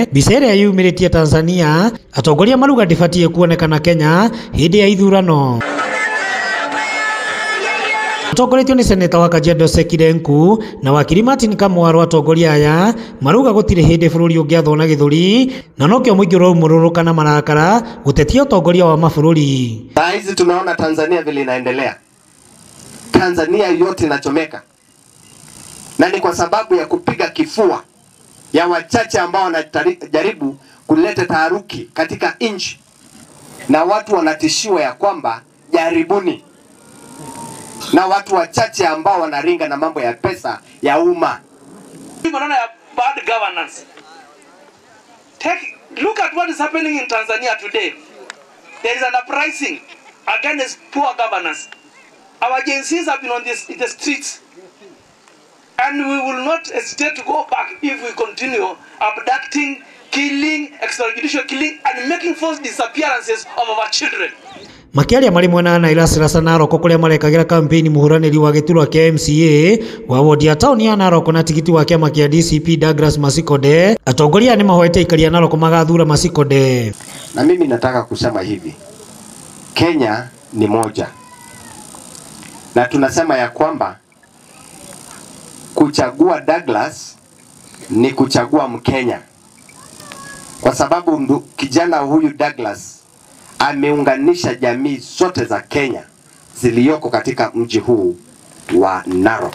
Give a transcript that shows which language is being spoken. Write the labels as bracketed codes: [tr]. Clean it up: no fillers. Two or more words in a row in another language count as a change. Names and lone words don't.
[ki] Mbica ĩrĩa yumĩrĩtie Tanzania, atongoria maruga ndĩbatiĩ kuonekana Kenya hĩndĩ ya ithurano. Atongoretio ni seneta wa Kajiado Sekirenku na wakiri Martin Kamwaro. Atongoria aya maruga gũtirĩ hĩndĩ bũrũri ũngĩathwo na gĩthũri na nokĩo mũingĩ ũraumũrũrũka na marakara gũtetia ũtongoria wa mabũrũri. [sw] Saa hizi tunaona Tanzania vile inaendelea. Tanzania yote inachomeka. Na ni kwa sababu ya kupiga kifua ya wachache ambao wanajaribu kuleta taharuki katika nchi. Na watu wanatishiwa ya kwamba jaribuni. Na watu wachache ambao wanaringa na mambo ya pesa ya umma. [en] Bad governance. Look at what is happening in Tanzania today. There is an uprising against poor governance. Our agencies have been on the streets. And we will not hesitate to go back if we continue abducting, killing, extrajudicial killing, and making false disappearances of our children. [ki] Makiaria mari mwena na Irasirasa Narok kuria marekagira kampeni muhuraniri wa giturwa kia MCA wa wodi ya tauni ya Narok na tikiti wa kiama kia DCP Douglas Masikode. Atongoria ni mahoete ikaria Narok magathura Masikode. [sw] Na mimi nataka kusema hivi, Kenya ni moja, na tunasema ya kwamba kuchagua Douglas ni kuchagua Mkenya, kwa sababu kijana huyu Douglas ameunganisha jamii zote za Kenya zilizoko katika mji huu wa Narok.